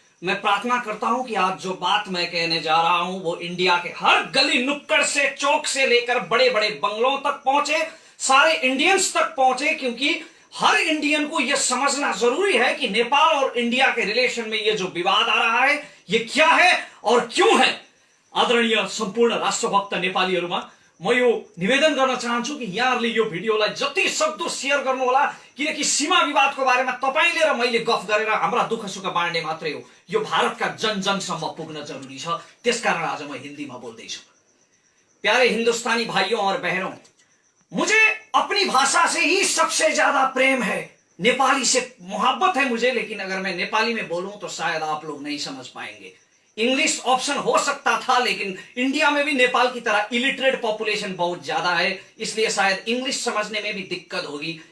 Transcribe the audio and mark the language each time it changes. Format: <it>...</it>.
<hi>मैं प्रार्थना करता हूं कि आज जो बात मैं कहने जा रहा हूं वो इंडिया के हर गली नुक्कड़ से, चौक से लेकर बड़े बड़े बंगलों तक पहुंचे, सारे इंडियंस तक पहुंचे, क्योंकि हर इंडियन को यह समझना जरूरी है कि नेपाल और इंडिया के रिलेशन में ये जो विवाद आ रहा है ये क्या है और क्यों है।</hi> <ne>आदरणीय सम्पूर्ण राष्ट्रभक्त नेपालीहरूमा म यो निवेदन गर्न चाहन्छु कि यहाँहरूले यो भिडियोलाई जति सक्दो शेयर गर्नुहोला, किनकि सीमा विवादको बारेमा तपाईले र मैले गफ गरेर हाम्रा दुःख सुख बाँड्ने मात्रै हो, यो भारतका जन जनसम्म पुग्न जरुरी छ। त्यसकारण आज म हिन्दीमा बोल्दैछु।</ne> <hi>प्यारे हिंदुस्तानी भाइयों और बहनों, मुझे अपनी भाषा से ही सबसे ज्यादा प्रेम है, नेपाली से मोहब्बत है मुझे, लेकिन अगर मैं नेपाली में बोलूं तो शायद आप लोग नहीं समझ पाएंगे। इंग्लिश ऑप्शन हो सकता था, लेकिन इंडिया में भी नेपाल की तरह इलिटरेट पॉपुलेशन बहुत ज्यादा है, इसलिए शायद इंग्लिश समझने में भी दिक्कत होगी।</hi>